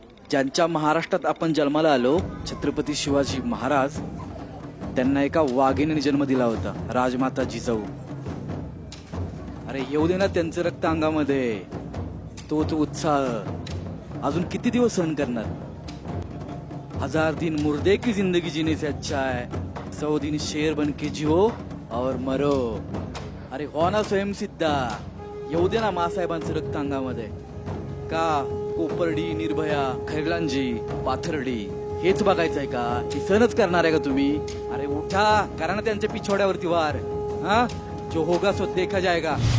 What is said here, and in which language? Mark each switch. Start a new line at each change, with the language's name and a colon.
Marathi: ज्यांच्या महाराष्ट्रात आपण जन्माला आलो, छत्रपती शिवाजी महाराज, त्यांना एका वाघिणीने जन्म दिला होता, राजमाता जिजाऊ. अरे येऊ दे ना त्यांचं रक्त अंगामध्ये, तोच उत्साह अजून किती दिवस सहन करणार?
Hindi: 1000 दिन मुर्दे की जिंदगी जीने से अच्छा है, 100 दिन शेर बन के जिओ और मरो.
Marathi: अरे हो ना स्वयंसिद्धा, येऊ दे ना मासाहेबांचं रक्त अंगामध्ये. का कोपर्डी, निर्भया, खैरलांजी, पाथर्डी हेच बघायचं आहे का? ही सहनच करणार आहे का तुम्ही? अरे उठा, करा ना त्यांच्या पिछोड्यावरती वार.
Hindi: हा, जो होगा सो देखा जाएगा.